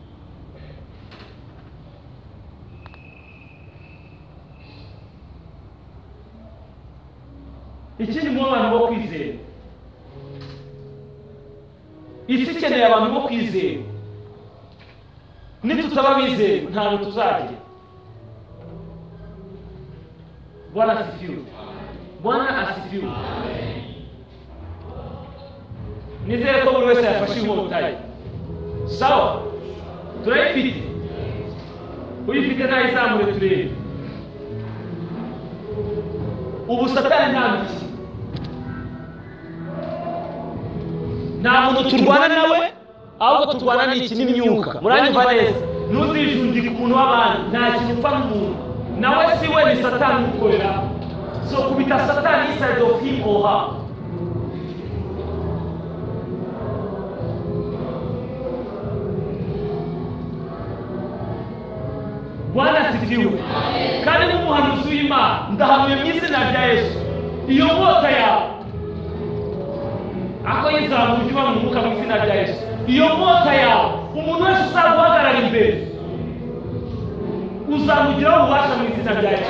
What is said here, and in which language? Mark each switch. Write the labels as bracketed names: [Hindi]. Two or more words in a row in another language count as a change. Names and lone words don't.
[Kinyarwanda] Ikindi mu bantu bo kwizera. Isi ikeneye abantu bo kwizera. Nitutaba bizera ntabwo tuzagira. [Swahili] Bwana asifiwe. Bwana asifiwe. [Kinyarwanda] Nizere ko buri wese yafashe inkota ye. Sawa? Turayifite. Uyifite nayizamure turebe. Ubu satani ntabiki. Nta muntu turwana nawe, ahubwo turwana n'iki n'imyuka. Muranyumva neza? Ntuzijundike umuntu w'abandi, nta kintu upfa n'umuntu. Nawe si we ni satani ukorera. [English] So [Kinyarwanda] kubita satani [English] inside of him or her. [Swahili] Bwana asifiwe. [Kinyarwanda] Kandi nk'umuhanuzi w'Imana ndahanuye mu izina rya Yesu. Iyo nkota yawe ako yizamuye uba mu mwuka mu izina rya Yesu. Iyo nkota yawe umuntu wese uzaguhagarara imbere uzamugiraho ububasha mu izina rya Yesu.